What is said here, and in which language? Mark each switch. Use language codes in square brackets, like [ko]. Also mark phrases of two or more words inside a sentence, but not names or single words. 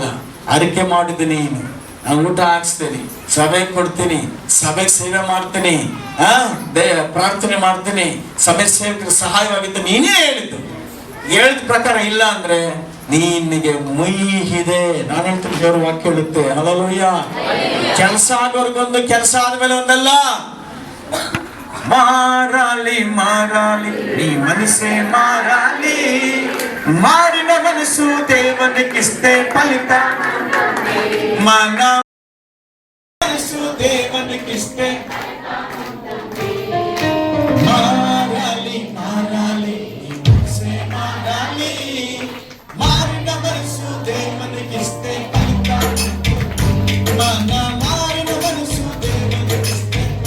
[kn] ಅರಿಕೆ ಮಾಡಿದ್ದೀನಿ, ನಾನು ಊಟ ಹಾಕ್ಸ್ತೀನಿ, ಸಭೆಗೆ ಕೊಡ್ತೀನಿ, ಸಭೆಗೆ ಸೇವೆ ಮಾಡ್ತೀನಿ, ಪ್ರಾರ್ಥನೆ ಮಾಡ್ತೀನಿ, ಸಭೆ ಸೇವಕರ ಸಹಾಯವಾಗಿತ್ತು. ನೀನೇ ಹೇಳಿದ್ದು, ಹೇಳಿದ ಪ್ರಕಾರ ಇಲ್ಲ ಅಂದ್ರೆ ನಿನಗೆ ಮುಯ್ಯಿದೆ. ನಾನು ಹೇಳ್ತೀನಿ, ದೇವ್ರ ವಾಕ್ಯ ಹೇಳುತ್ತೆ. ಹಲ್ಲೆಲೂಯಾ. ಕೆಲಸ ಆಗೋರ್ಗೊಂದು, ಕೆಲಸ ಆದ್ಮೇಲೆ ಒಂದಲ್ಲ. [te] మారాలి మారాలి నీ మనసే మారాలి మారిన మనసు దేవునికిస్తే ఫలిత మన మనసు దేవునికిస్తే మారాలి మారాలి నీ మనసే మారాలి మారిన మనసు దేవునికిస్తే ఫలిత మన మారిన మనసు దేవునికిస్తే